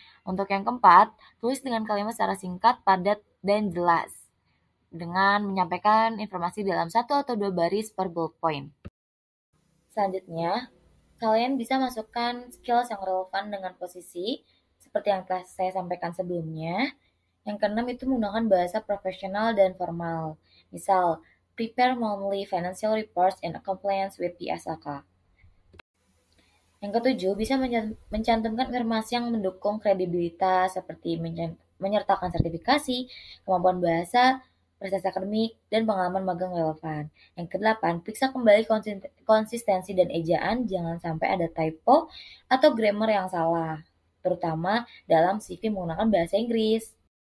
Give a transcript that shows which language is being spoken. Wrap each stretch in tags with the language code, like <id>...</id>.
<id>Untuk yang keempat, tulis dengan kalimat secara singkat, padat, dan jelas dengan menyampaikan informasi dalam 1 atau 2 baris per bullet point. Selanjutnya, kalian bisa masukkan skills yang relevan dengan posisi seperti yang telah saya sampaikan sebelumnya. Yang keenam itu menggunakan bahasa profesional dan formal.</id> <en>Misal, prepare monthly financial reports in compliance with the SLK.</en> <id>Yang ketujuh, bisa mencantumkan informasi yang mendukung kredibilitas seperti menyertakan sertifikasi, kemampuan bahasa, prestasi akademik, dan pengalaman magang relevan. Yang kedelapan, periksa kembali konsistensi dan ejaan, jangan sampai ada typo atau grammar yang salah, terutama dalam CV menggunakan bahasa Inggris.</id>